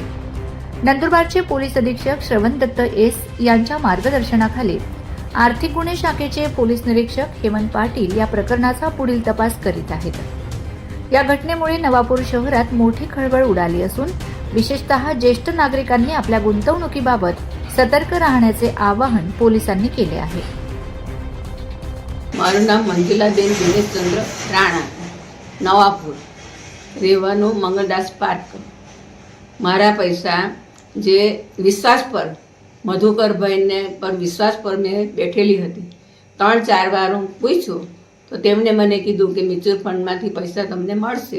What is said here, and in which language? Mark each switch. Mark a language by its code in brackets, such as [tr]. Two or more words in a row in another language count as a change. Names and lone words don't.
[mr] नंदुरबारचे पोलीस अधीक्षक श्रवण दत्त एस यांच्या मार्गदर्शनाखाली आर्थिक गुन्हे शाखेचे पोलीस निरीक्षक हेमंत पाटील या प्रकरणाचा पुढील तपास करीत आहेत. या घटनेमुळे नवापूर शहरात मोठी खळबळ उडाली असून विशेषतः ज्येष्ठ नागरिकांनी आपल्या गुंतवणुकीबाबत सतर्क राहण्याचे आवाहन पोलिसांनी केले आहे. [gu] મારું નામ મંજુલાબેન દિનેશચંદ્ર રાણા, નવાપુર, રહેવાનું મંગળદાસ પાર્ક. મારા પૈસા જે વિશ્વાસ પર મધુકરભાઈને પર વિશ્વાસ પર મેં બેઠેલી હતી, 3-4 વાર હું પૂછ્યું તો તેમણે મને કીધું કે મ્યુચ્યુઅલ ફંડમાંથી પૈસા તમને મળશે.